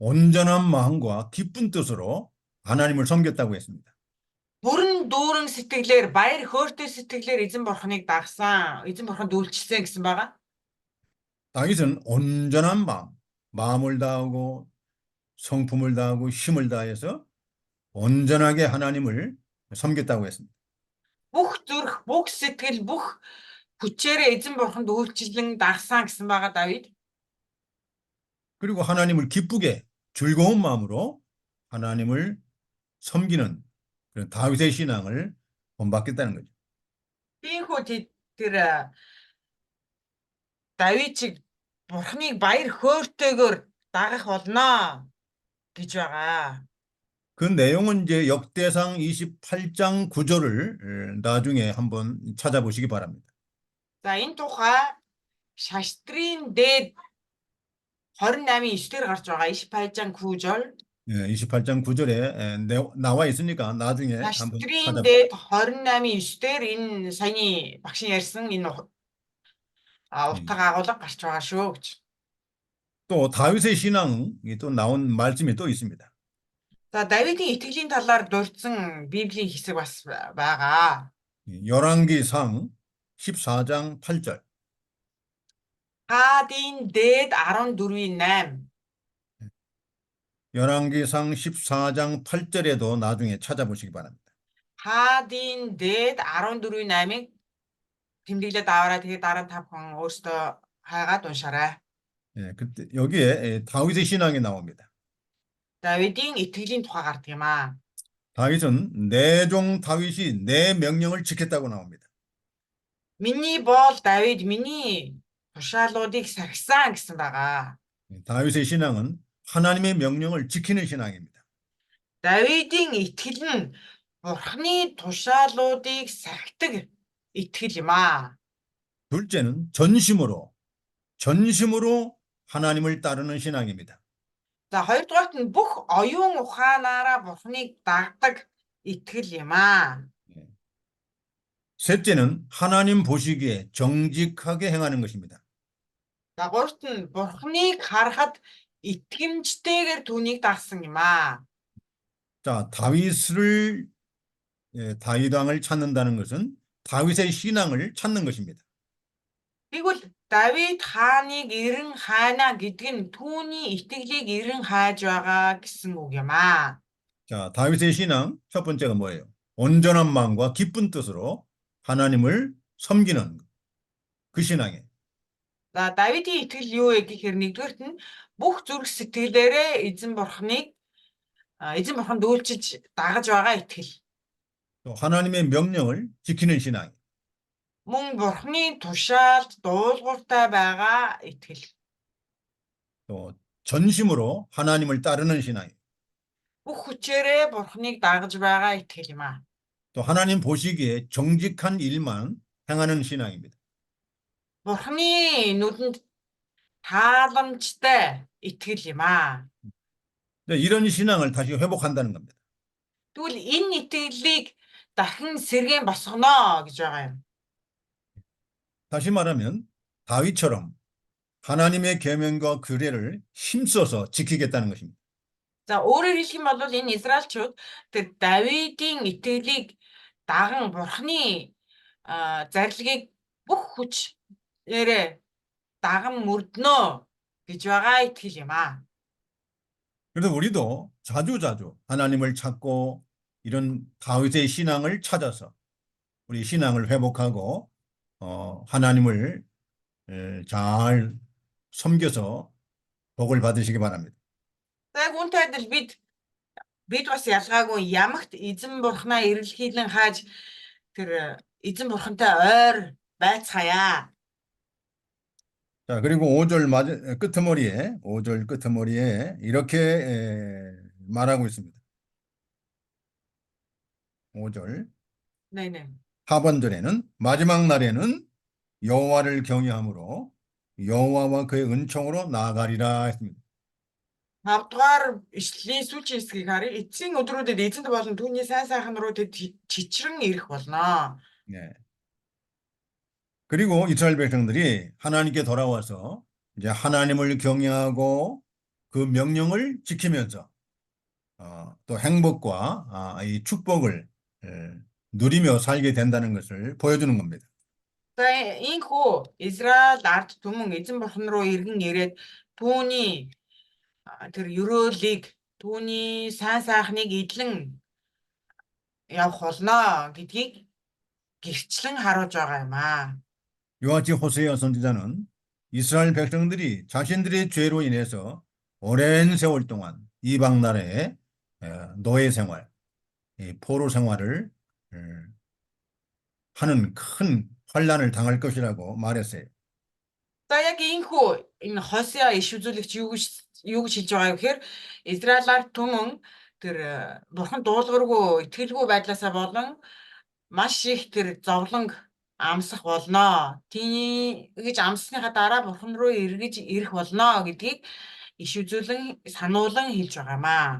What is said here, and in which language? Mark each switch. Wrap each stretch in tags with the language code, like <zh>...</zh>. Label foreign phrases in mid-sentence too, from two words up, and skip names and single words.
<ko>온전한 마음과 기쁜 뜻으로 하나님을 섬겼다고 했습니다.</ko> <mn>Бүрэн дүүрэн сэтгэлээр баяр хөөртэй сэтгэлээр эзэн бурхныг дагсан, эзэн бурханд үйлчлсэн гэсэн байгаа.</mn> <ko>다윗은 온전한 마음을 다하고 성품을 다하고 힘을 다해서 온전하게 하나님을 섬겼다고 했습니다.</ko> <mn>Бүх зүрх, бүх сэтгэл, бүх хүчээрээ эзэн бурханд үйлчлэн дагсан гэсэн байгаа Давид.</mn> <ko>그리고 하나님을 기쁘게 즐거운 마음으로 하나님을 섬기는 그런 다윗의 신앙을 본받겠다는 거죠.</ko> <mn>Тиймээс тэр Давид чиг бурхныг баяр хөөртэйгээр дагах болно гэж байгаа.</mn> <ko>그 내용은 이제 역대상 28장 9절을 나중에 한번 찾아보시기 바랍니다.</ko> <mn>За энэ тухай Шаштрын дээд 28-ийн 9-дэр гарч байгаа</mn> <ko>28장 9절. 28장 9절에 나와 있으니까 나중에 한번</ko> <mn>Шаштрын</mn> <ko>찾아보세요.</ko> <mn>дээд 28-ийн 9-дэр энэ саяны багш ярьсан энэ утга агуулга гарч байгаа шүү гэж.</mn> <ko>또 다윗의 신앙이 또 나온 말씀이 또 있습니다.</ko> <mn>За Давидын итгэлийн талаар дурдсан Библийн хэсэг бас байгаа.</mn> <ko>열왕기상 14장 8절.</ko> <mn>Хаадын дээд 14-ийн 8.</mn> <ko>열왕기상 14장 8절에도 나중에 찾아보시기 바랍니다.</ko> <mn>Хаадын дээд 14-ийн 8-ыг тэмдэглээд аваарай. Тэгээд дараа нь та бүхэн өөрсдөө хайгаад уншаарай.</mn> <ko>그때 여기에 다윗의 신앙이 나옵니다.</ko> <mn>Давидын итгэлийн тухай гардаг юм аа.</mn> <ko>다윗은 내 종 다윗이 내 명령을 지켰다고 나옵니다.</ko> <mn>Миний боол Давид миний тушаалуудыг сахисан гэсэн байгаа.</mn> <ko>다윗의 신앙은 하나님의 명령을 지키는 신앙입니다.</ko> <mn>Давидын итгэл нь Бурхны тушаалуудыг сахидаг итгэл юм аа.</mn> <ko>둘째는 전심으로 하나님을 따르는 신앙입니다.</ko> <mn>За хоёрдугаарт нь бүх оюун ухаанаараа Бурхныг дагдаг итгэл юм аа.</mn> <ko>셋째는 하나님 보시기에 정직하게 행하는 것입니다.</ko> <mn>За гуравт нь Бурхныг харахад итгэмжтэйгээр түүнийг дагсан юм аа.</mn> <ko>자, 다윗 왕을 찾는다는 것은 다윗의 신앙을 찾는 것입니다.</ko> <mn>Тэгвэл Давид хааныг эрен хайна гэдэг нь түүний итгэлийг эрен хайж байгаа гэсэн үг юм аа.</mn> <ko>자, 다윗의 신앙 첫 번째가 뭐예요? 온전한 마음과 기쁜 뜻으로 하나님을 섬기는 그 신앙이에요.</ko> <mn>За Давидын итгэл юу вэ гэхээр нэгдүгээрт нь бүх зүрх сэтгэлээрээ эзэн бурханд үйлчилж дагаж байгаа итгэл.</mn> <ko>또 하나님의 명령을 지키는 신앙.</ko> <mn>Мөн бурхны тушаалд дуулууртай байгаа итгэл.</mn> <ko>또 전심으로 하나님을 따르는 신앙.</ko> <mn>Бүх хүчээрээ бурхныг дагаж байгаа итгэл юм аа.</mn> <ko>또 하나님 보시기에 정직한 일만 행하는 신앙입니다.</ko> <mn>Бурхны нүдэнд тааламжтай итгэл юм аа.</mn> <ko>이런 신앙을 다시 회복한다는 겁니다.</ko> <mn>Тэгвэл энэ итгэлийг дахин сэргээн босгоно гэж байгаа юм.</mn> <ko>다시 말하면 다윗처럼 하나님의 계명과 규례를 힘써서 지키겠다는 것입니다.</ko> <mn>За өөрөөр хэлэх юм бол энэ Израильчууд тэр Давидын итгэлийг даган бурхны зарилгыг бүх хүчээрээ даган мөрднө гэж байгаа итгэл юм аа.</mn> <ko>그래서 우리도 자주자주 하나님을 찾고 이런 다윗의 신앙을 찾아서 우리 신앙을 회복하고 하나님을 잘 섬겨서 복을 받으시기 바랍니다.</ko> <mn>Яг үнтэй адил бид бас ялгаагүй ямагт эзэн бурхнаа эрэлхийлэн хааж тэр эзэн бурхантай ойр байцгаая.</mn> <ko>자, 그리고 5절 끄트머리에 이렇게 말하고 있습니다. 5절 네네. 하반절에는 마지막 날에는 여호와를 경외함으로 여호와와 그의 은총으로 나아가리라 했습니다.</ko> <mn>5-р ишлэлийн сүүлчийн хэсгийг харъя. Эцсийн өдрүүдэд эзэнт болон түүний сайн сайхан руу тэд чичрэн ирэх болно.</mn> <ko>네. 그리고 이스라엘 백성들이 하나님께 돌아와서 이제 하나님을 경외하고 그 명령을 지키면서 또 행복과 이 축복을 누리며 살게 된다는 것을 보여주는 겁니다.</ko> <mn>За ийхүү Израиль ард түмэн эзэн бурхан руу иргэн ирээд түүний тэр ёроолыг түүний сайн сайхныг эдлэн явах болно гэдгийг гэрчлэн харуулж байгаа юм аа.</mn> <ko>이와 같이 호세아 선지자는 이스라엘 백성들이 자신들의 죄로 인해서 오랜 세월 동안 이방 나라의 노예 생활, 이 포로 생활을 하는 큰 환난을 당할 것이라고 말했어요.</ko> <mn>За яг ийхүү энэ Хосеа иш үзүүлэгч юу гэж хэлж байгаа вэ гэхээр Израилаар түмэн тэр бурхан дуулуургүй итгэлгүй байдлаасаа болон маш их тэр зовлонг амсах болно. Тэгж амсныхаа дараа бурхан руу эргэж ирэх болно гэдгийг иш үзүүлэн сануулan хэлж байгаамаа.</mn>